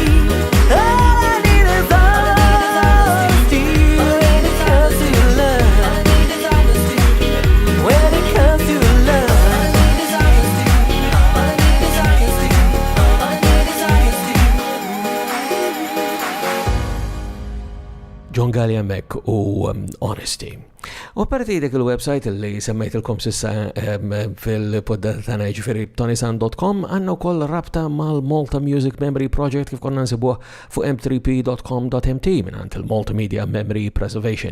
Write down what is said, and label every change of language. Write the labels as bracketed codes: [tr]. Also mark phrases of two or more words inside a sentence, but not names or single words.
[en] All I need is honesty when it comes to love. When it comes to love. [mt] John Gallia Mac u Honesty. U apparti dik il-website li semmejtilkom sissa fil-poddata tagħna ġifieri ToniSant.com għandna wkoll rabta mal-Malta Music Memory Project kif konna nsibuh fuq m3p.com.mt mingħand il-Multimedia Memory Preservation.